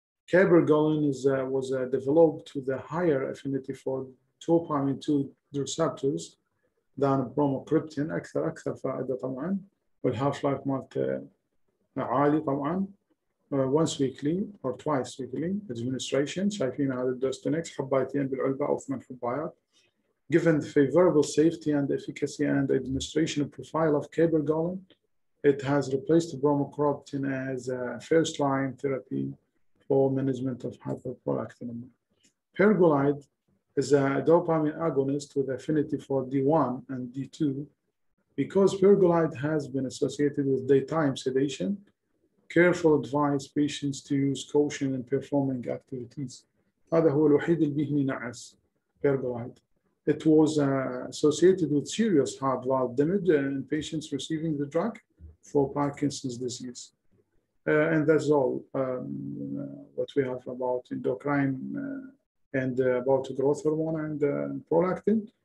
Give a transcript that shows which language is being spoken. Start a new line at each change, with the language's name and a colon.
English: Cabergoline was developed with a higher affinity for dopamine 2 receptors than bromocriptine،
Arabic: أكثر فائدة طبعاً، والhalf life مالته عالي طبعاً.
English: Once weekly or twice weekly administration.
Arabic: شايفين هذا الدوستونكس حبايتين بالعلبة أو 8 حبايات.
English: Given the favorable safety and efficacy and administration profile of cabergoline, it has replaced bromocriptine as a first-line therapy for management of hyperprolactinemia. Pergolide is a dopamine agonist with affinity for D1 and D2. Because pergolide has been associated with daytime sedation, careful advise patients to use caution in performing activities.
Arabic: هذا هو الوحيد اللي بيهني نعس pergolide.
English: It was associated with serious heart valve damage in patients receiving the drug for Parkinson's disease. And that's all what we have about endocrine and about growth hormone and prolactin.